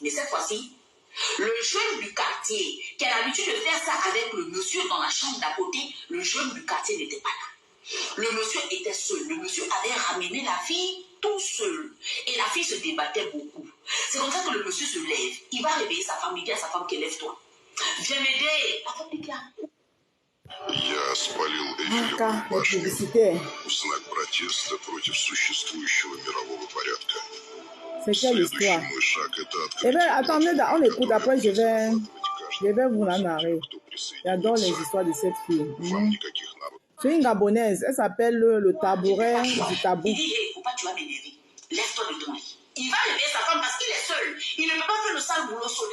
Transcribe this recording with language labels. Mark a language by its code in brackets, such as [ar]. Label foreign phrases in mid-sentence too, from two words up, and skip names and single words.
[fr] Mais cette fois-ci, le jeune du quartier, qui a l'habitude de faire ça avec le monsieur dans la chambre d'à côté, le jeune du quartier n'était pas là. Le monsieur était seul. Le monsieur avait ramené la fille tout seul. Et la fille se débattait beaucoup. C'est comme ça que le monsieur se lève. Il va réveiller sa femme. Il dit à sa femme qu'elle lève-toi. Viens m'aider. La femme dit là. [ru] Я спалил Эйфелеву башню в знак протеста против существующего мирового порядка. Следующий мой шаг – это открытие. [fr] Eh bien, attendez, on écoute. Après, je vais vous la narrer. J'adore les histoires de cette fille. C'est une Gabonaise. Elle s'appelle le tabouret du tabou. Il dit, hey, faut pas, tu vas m'énerver. Lève-toi de ton lit. Il va réveiller sa femme parce qu'il est seul. Il ne peut pas faire le sale boulot seul.